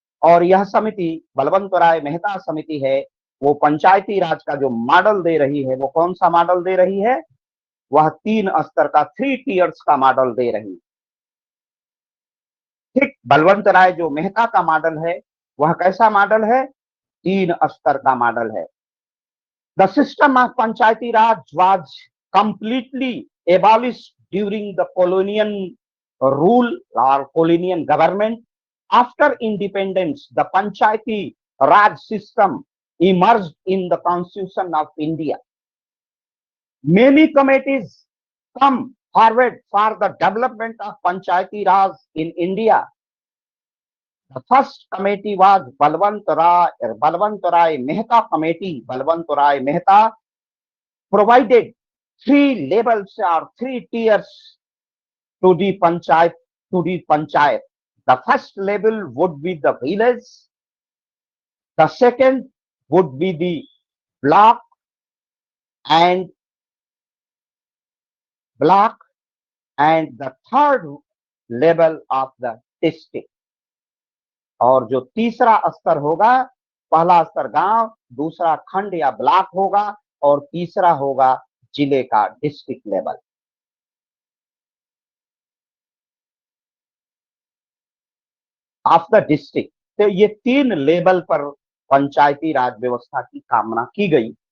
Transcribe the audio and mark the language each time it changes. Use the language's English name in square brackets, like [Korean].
[Hindi] और यह समिति बलवंत राय मेहता समिति है, वो पंचायती राज का जो मॉडल दे रही है, वो कौन सा मॉडल दे रही है? वह 3 स्तर का, 3 टियर्स का मॉडल दे रही है। ठीक, बलवंत राय जो मेहता का मॉडल है, वह कैसा मॉडल है? 3 स्तर का मॉडल है। [English] The system of Panchayati Raj was completely abolished during the colonial rule or colonial government. After independence, the Panchayati Raj system emerged in the Constitution of India. Many committees come forward for the development of Panchayati Raj in India. The first committee was Balwant Rai Mehta committee. Balwant Rai Mehta provided 3 levels or 3 tiers to the panchayat. The first level would be the village. The second would be the block and the third level of the district. [Hindi] और जो तीसरा स्तर होगा, पहला स्तर गांव, दूसरा खंड या ब्लॉक होगा, और तीसरा होगा जिले का district level. [English] Of the district. [Hindi] तो ये 3 लेवल पर पंचायती राज व्यवस्था की कामना की गई।